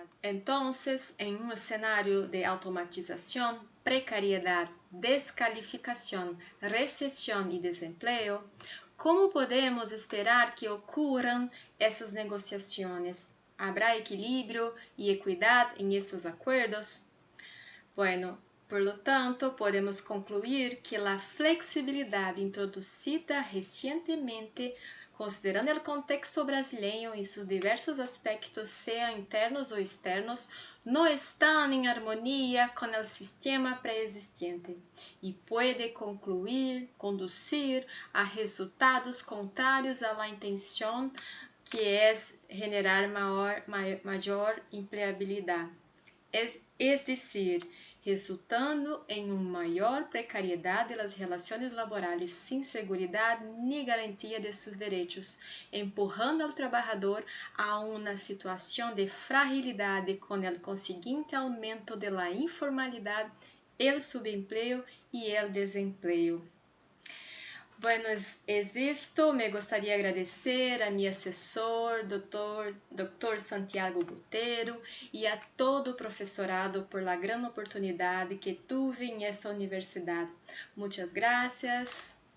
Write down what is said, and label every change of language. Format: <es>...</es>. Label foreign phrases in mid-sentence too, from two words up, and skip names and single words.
<es>Entonces, en un escenario de automatización, precariedad, descalificación, recesión y desempleo, ¿cómo podemos esperar que ocurran esas negociaciones? ¿Habrá equilibrio y equidad en estos acuerdos? Bueno, por lo tanto, podemos concluir que la flexibilidad introducida recientemente,</es> <pt>considerando o contexto brasileiro e seus diversos aspectos, sejam internos ou externos, não estão em harmonia com o sistema pré-existente e pode conduzir a resultados contrários à intenção, que é generar maior empregabilidade.</pt> <es>Es decir,</es> <pt>resultando em uma maior precariedade das relações laborais sem segurança nem garantia de seus direitos, empurrando ao trabalhador a uma situação de fragilidade com o conseguinte aumento da informalidade, o subemprego e o desemprego.</pt> <es>Bueno, es esto. Me gustaría agradecer a mi asesor, Dr. Santiago Botero, y a</es> <pt>todo o professorado</pt> <es>por la gran oportunidade que tuve en esta universidad. Muchas gracias.</es>